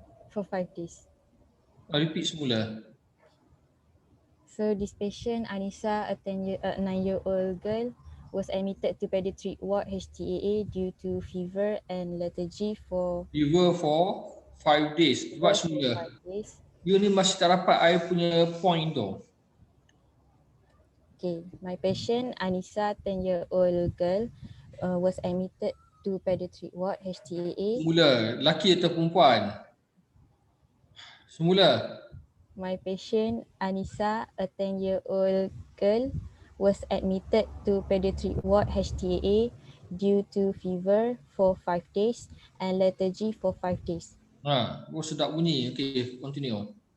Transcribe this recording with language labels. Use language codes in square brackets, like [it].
[en] For 5 days. [ms] Repeat semula. [en] So this patient, Anissa, a 9-year-old girl, was admitted to pediatric ward HTAA due to fever and lethargy for... Fever for 5 days. [ms] Buat semula. You ni masih tak dapat I punya point tu. [en] Okay, my patient, Anissa, 10-year-old girl, was admitted to pediatric ward HTAA. [ms] Semula, lelaki atau perempuan? Semula. [en] My patient, Anissa, a 10-year-old girl, was admitted to pediatric ward HTAA due to fever for 5 days and lethargy for 5 days. [ms] Sedap bunyi. Okay, continue.